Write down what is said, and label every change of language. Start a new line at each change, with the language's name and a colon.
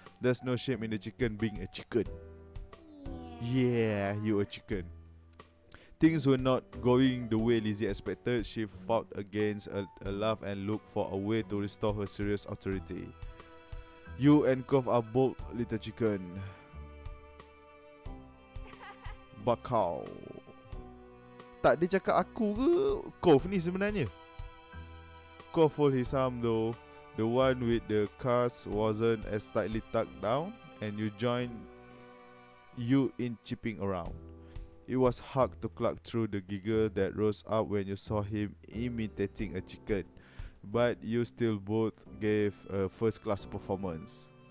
English: There's no shame in the chicken being a chicken. Yeah, you a chicken. Things were not going the way Lizzie expected. She fought against a laugh and looked for a way to restore her serious authority. You and Cove are bold little chicken. Bakau.
Malay: Tak, dia cakap aku ke Cove ni sebenarnya?
English: Cove hold his arm though. The one with the cast wasn't as tightly tucked down, and you joined you in chipping around. It was hard to cluck through the giggle that rose up when you saw him imitating a chicken, but you still both gave a first-class performance.